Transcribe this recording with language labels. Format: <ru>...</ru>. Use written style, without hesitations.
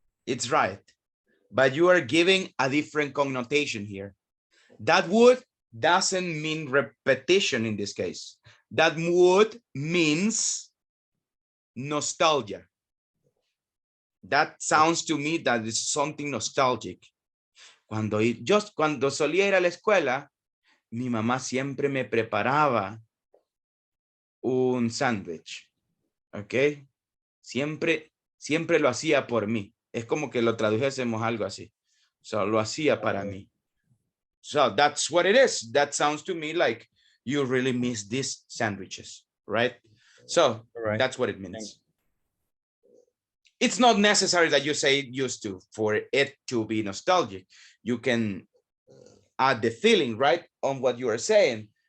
<en>It's right, but you are giving a different connotation here. That would doesn't mean repetition in this case. That would means nostalgia. That sounds to me that is something nostalgic.</en> <es>Cuando solía ir a la escuela, mi mamá siempre me preparaba un sándwich. ¿Ok? Siempre lo hacía por mí. Es como que lo tradujésemos algo así.</es> <en>So,</en> <es>lo hacía para mí.</es> <en>So that's what it is. That sounds to me like you really miss these sandwiches, right? So that's what it means. It's not necessary that you say used to for it to be nostalgic. You can add the feeling, right, on what you are saying.</en>